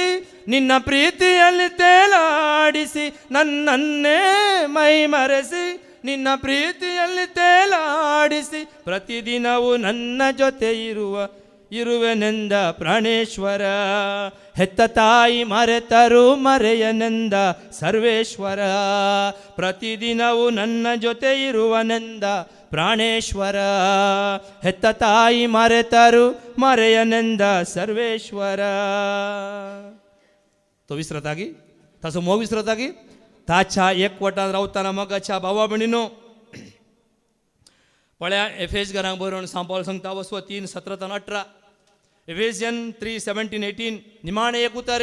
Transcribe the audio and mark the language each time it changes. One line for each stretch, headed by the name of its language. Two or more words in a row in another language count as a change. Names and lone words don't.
Kannada: ನಿನ್ನ ಪ್ರೀತಿಯಲ್ಲಿ ತೇಲಾಡಿಸಿ ನನ್ನನ್ನೇ ಮೈಮರೆಸಿ ನಿನ್ನ ಪ್ರೀತಿಯಲ್ಲಿ ತೇಲಾಡಿಸಿ ಪ್ರತಿದಿನವೂ ನನ್ನ ಜೊತೆ ಇರುವೆನೆಂದ ಪ್ರಾಣೇಶ್ವರ ಹೆತ್ತ ತಾಯಿ ಮರೆತರು ಮರೆಯನೆಂದ ಸರ್ವೇಶ್ವರ ಪ್ರತಿದಿನವೂ ನನ್ನ ಜೊತೆ ಇರುವನೆಂದ ಪ್ರಾಣೇಶ್ವರ ಹೆತ್ತ ತಾಯಿ ಮರೆತರು ಮರೆಯನೆಂದ सर्वेश्वर
Konkani: तो विसरतागी ताचो मोग विसरतागी ताच्या एकवटान रावतना मगाच्या भावा भयणीनो पळया एफेस घरांक बरोवन सांपावल सांगता वस्व 3:17-18 एफेसियन 3:17-18 निमाणे एक उतर